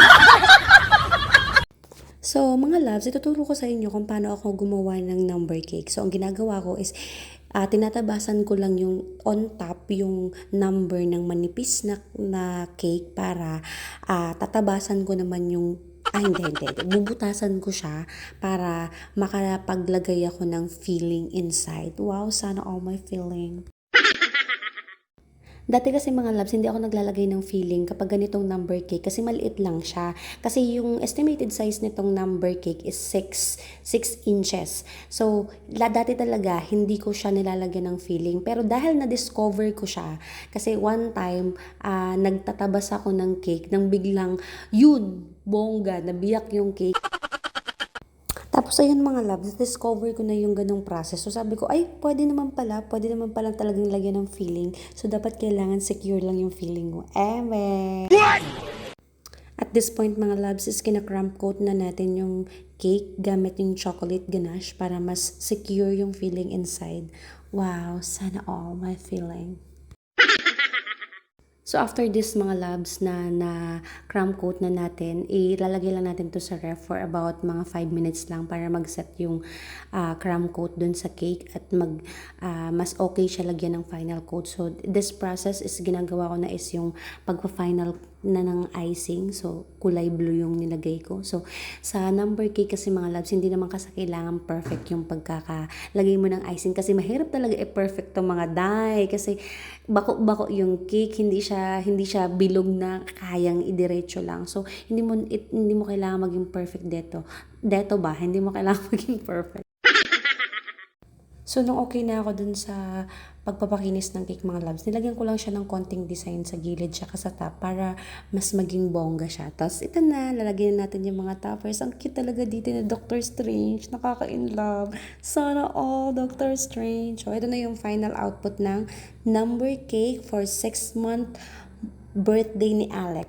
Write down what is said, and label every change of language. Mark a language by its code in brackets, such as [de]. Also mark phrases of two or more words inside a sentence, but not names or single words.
[tl] So mga loves, ituturo ko sa inyo kung paano ako gumawa ng [en] number cake. [tl] So ang ginagawa ko is tinatabasan ko lang yung [en] on top [tl] yung number ng manipis na cake para tatabasan ko naman yung hindi. Bubutasan ko siya para makapaglagay ako ng [en] filling inside. [tl] Wow, sana all [en] my filling. [tl] Dati kasi mga loves, hindi ako naglalagay ng filling kapag ganitong [en] number cake [tl] kasi maliit lang siya. Kasi yung [en] estimated size [tl] nitong [en] number cake [tl] is [en] 6 inches. [tl] So, dati talaga, hindi ko siya nilalagyan ng filling. Pero dahil na-discover ko siya, kasi [en] one time, [tl] nagtatabas ako ng cake nang biglang, yun, bongga, nabiyak yung cake. Tapos ayun mga loves, discover ko na yung ganong process. So sabi ko, ay pwede naman pala talagang lagyan ng filling. So dapat kailangan secure lang yung filling mo. Eme! [en] At this point [tl] mga loves is kina- [en] cramp coat [tl] na natin yung cake gamit yung [en] chocolate ganache [tl] para mas secure yung [en] filling inside. [tl] Wow, sana all [en] my filling. So after this [tl] mga loves na [en] cram coat [tl] na natin, ilalagay lang natin to sa ref [en] for about [tl] mga 5 minutes lang para mag-set yung [en] cram coat [tl] dun sa cake at mas okay siya lagyan ng [en] final coat. So this process is [tl] ginagawa ko na is yung pagpa-final na ng icing. So kulay blue yung nilagay ko. So sa [en] number cake [tl] kasi mga loves, hindi naman kasi kailangan perfect yung pagkakalagay mo ng icing kasi mahirap talaga perfect tong mga die kasi bako-bako yung cake, hindi siya bilog na kayang idiretso lang. So hindi mo kailangan maging perfect dito. Dito ba? Hindi mo kailangan maging perfect. So, nung okay na ako dun sa pagpapakinis ng cake mga loves, nilagyan ko lang siya ng konting design sa gilid siya sa top para mas maging bongga siya. Tapos, ito na, lalagyan natin yung mga toppers. Ang cute talaga dito na Doctor Strange. Nakaka-in-love. Sana all Doctor Strange. So, ito na yung [en] final output [tl] ng [en] number cake for 6-month birthday [tl] ni Alex.